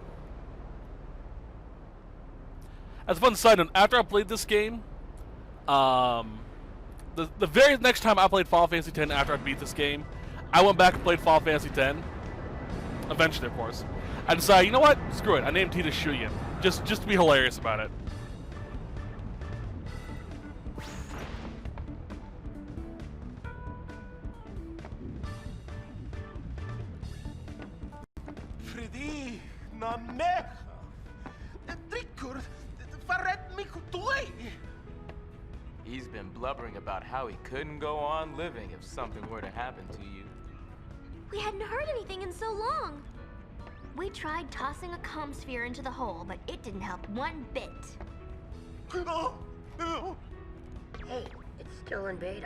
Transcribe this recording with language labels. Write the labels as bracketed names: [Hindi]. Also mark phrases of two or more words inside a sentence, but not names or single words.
[English] As a fun side note, after I played this game, the very next time I played Final Fantasy X after I beat this game, I went back and played Final Fantasy X. Eventually, of course. I decided, you know what? Screw it. I named Tina Shuyin. Just to be hilarious about it. Fridi, na mecha. Trikur, faret mi kutui. He's been blubbering about how he couldn't go on living if something were to happen to you. We hadn't heard anything in so long. We tried tossing a comm sphere into the hole, but it didn't help one bit. Hey, it's still in beta.